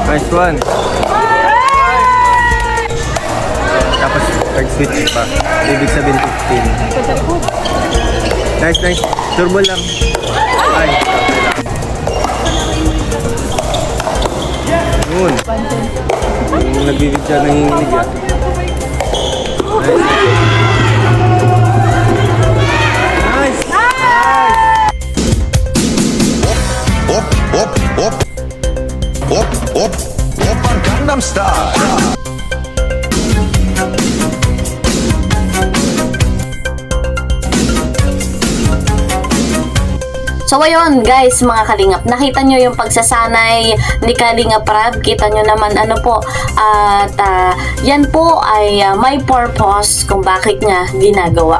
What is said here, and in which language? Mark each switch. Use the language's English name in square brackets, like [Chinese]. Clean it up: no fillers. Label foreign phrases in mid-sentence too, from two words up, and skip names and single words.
[Filipino] one. Tapos nag-switch pa. Ibig sabihin 15. Nice, nice. Turbo lang. Ay, okay lang. Yun. Yung nagbibig siya, nanginginig ah. Nice. Op, op, op. Op, op, op, Gangnam Style. So ayun guys, mga kalingap, nakita nyo yung pagsasanay ni Kalingap Rab, kita nyo naman ano po, at yan po ay may purpose kung bakit niya ginagawa.